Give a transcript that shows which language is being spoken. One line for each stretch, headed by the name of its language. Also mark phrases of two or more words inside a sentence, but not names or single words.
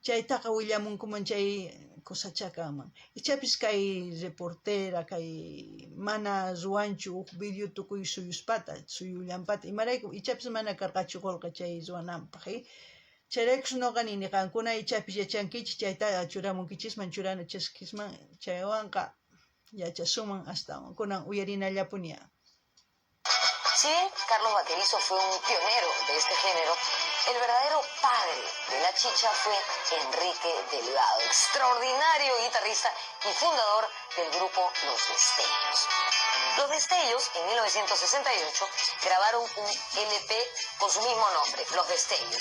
Quechua: chaytaqa willamunkuman chay cosachakaman. Ichapis kay reportera, kay mana ruanchu video tukuy suyuspata, suyullampata, imarayku ichapis mana karqachu qolqa chay ruwananpaq, chayraykus noqa nini qankuna ichapis yachankichis chayta churamunkichisman churanachaskisman, chaywanqa yachasuman hasta kunan uyarinallapuniya.
Spanish: Si bien Carlos Vaquerizo fue un pionero de este género, el verdadero padre de la chicha fue Enrique Delgado, extraordinario guitarrista y fundador del grupo Los Destellos. Los Destellos, en 1968, grabaron un LP con su mismo nombre, Los Destellos.